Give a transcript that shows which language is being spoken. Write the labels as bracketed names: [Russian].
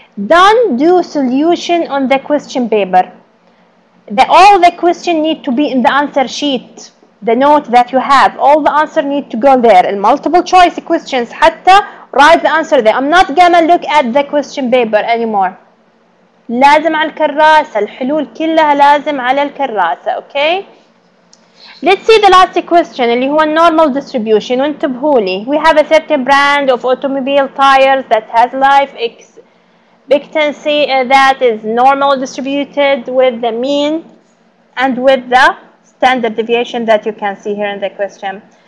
[English] Don't do solution on the question paper. All the question need to be in the answer sheet. The note that you have, all the answer need to go there. In multiple choice questions, [Arabic] حتى [English] write the answer there. I'm not gonna look at the question paper anymore. [Arabic] لازم على الكراسة، الحلول كلها لازم على الكراسة. [English] Okay. Let's see the last question [Arabic] اللي هو [English] normal distribution. [Arabic] وانتبهوا لي. [English] We have a certain brand of automobile tires that has life expectancy that is normal distributed with the mean and with the standard deviation that you can see here in the question.